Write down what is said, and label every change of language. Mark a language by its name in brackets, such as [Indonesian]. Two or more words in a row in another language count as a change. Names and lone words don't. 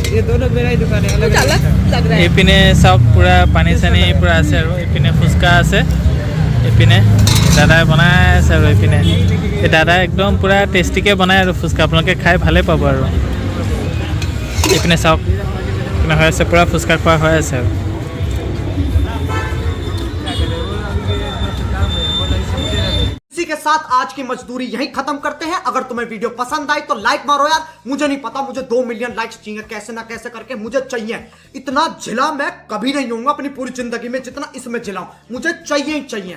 [Assamese] এইপিনে চাওক পূৰা পানী চানী পূৰা আছে আৰু এইপিনে ফুচকা আছে। এইপিনে দাদাই বনাই আছে আৰু এইপিনে এই দাদাই একদম পূৰা টেষ্টিকৈ বনায় আৰু ফুচকা, আপোনালোকে খাই ভালেই পাব আৰু। এইপিনে চাওক এইপিনে হৈ আছে, পূৰা ফুচকা খোৱা হৈ আছে আৰু। [Hindi] इसी के साथ आज की मजदूरी यहीं खत्म करते हैं। अगर तुम्हें वीडियो पसंद आई तो लाइक मारो यार। मुझे नहीं पता, मुझे 2 मिलियन लाइक्स चाहिए, कैसे ना कैसे करके मुझे चाहिए। इतना झिला मैं कभी नहीं होऊंगा अपनी पूरी जिंदगी में जितना इसमें झिलाऊं, मुझे चाहिए ही चाहिए।